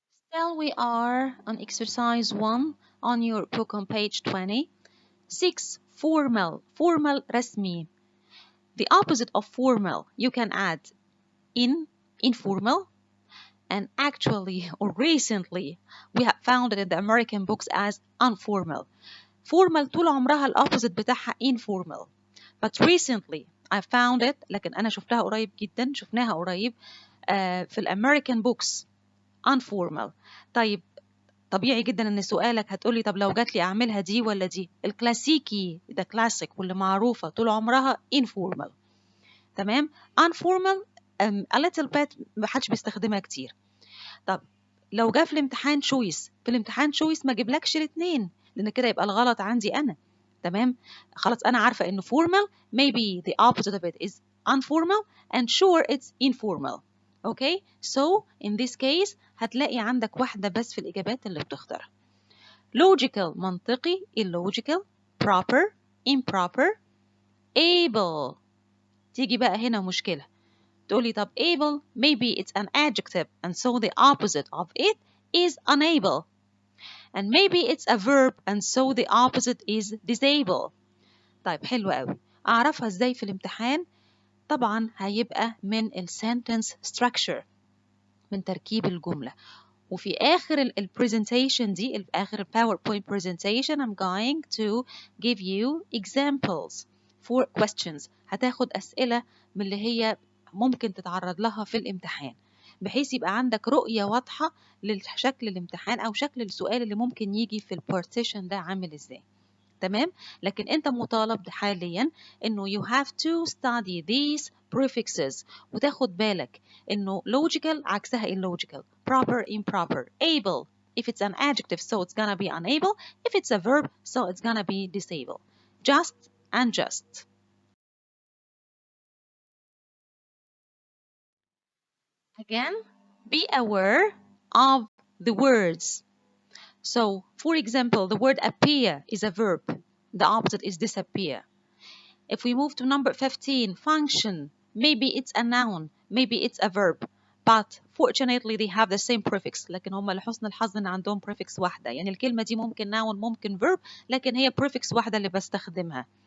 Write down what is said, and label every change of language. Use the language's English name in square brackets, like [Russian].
[English] Still we are on exercise 1 on your book on page 20. 6. Formal. Formal رسمي. The opposite of formal, you can add informal, and actually or recently we have found it in the American books as unformal. [Arabic] Formal طول عمرها الopposite بتاعها informal. [English] But recently I found it, [Arabic] لكن أنا شفتها قريب جدا، شفناها قريب في الأمريكان books unformal. طيب طبيعي جدا ان سؤالك هتقولي طب لو جات لي اعملها دي ولا دي؟ الكلاسيكي ده كلاسيك واللي معروفه طول عمرها informal. تمام. unformal [English] a little bit [Arabic] محدش بيستخدمها كتير. طب لو جه في الامتحان choice، في الامتحان choice ما اجيبلكش الاثنين لان كده يبقى الغلط عندي انا. تمام. خلاص انا عارفه انه [English] formal maybe the opposite of it is unformal and sure it's informal. Okay, so in this case [Arabic] هتلاقي عندك واحدة بس في الإجابات اللي بتختارها. [English] logical منطقي، illogical، proper، improper، able. [Arabic] تيجي بقى هنا مشكلة، تقولي طب [English] able maybe it's an adjective and so the opposite of it is unable, and maybe it's a verb and so the opposite is disable. [Arabic] طيب حلو قوي. أعرفها إزاي في الامتحان؟ طبعا هيبقى من sentence structure، من تركيب الجملة. وفي آخر البرزنتيشن دي، في آخر الباوربوينت [English] presentation I'm going to give you examples for questions. [Arabic] هتاخد أسئلة من اللي هي ممكن تتعرض لها في الامتحان، بحيث يبقى عندك رؤية واضحة لشكل الامتحان أو شكل السؤال اللي ممكن يجي في البارتيشن ده عامل إزاي. تمام. لكن أنت مطالب حاليا إنه [English] you have to study these prefixes [Arabic] وتاخد بالك إنه [English] logical عكسها illogical، proper improper، able if it's an adjective so it's gonna be unable, if it's a verb so it's gonna be disabled. Just and just. Again, be aware of the words. So, for example, the word appear is a verb. The opposite is disappear. If we move to number 15, function, maybe it's a noun, maybe it's a verb, but fortunately they have the same prefix. [Arabic] لكن هم لحسن الحظ ان عندهم prefix واحدة، يعني الكلمة دي ممكن noun ممكن verb، لكن هي prefix واحدة اللي بستخدمها.